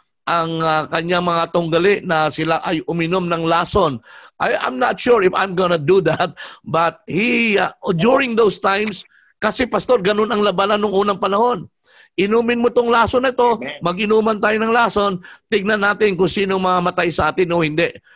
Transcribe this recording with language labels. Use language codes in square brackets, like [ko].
[tl] ang kanyang mga tunggali na sila ay uminom ng lason. [en] I'm not sure if I'm gonna do that, but he, during those times, [tl] kasi pastor, ganun ang labanan nung unang panahon. Inumin mo tong lason na ito, mag-inuman tayo ng lason, tignan natin kung sino mamatay sa atin o hindi.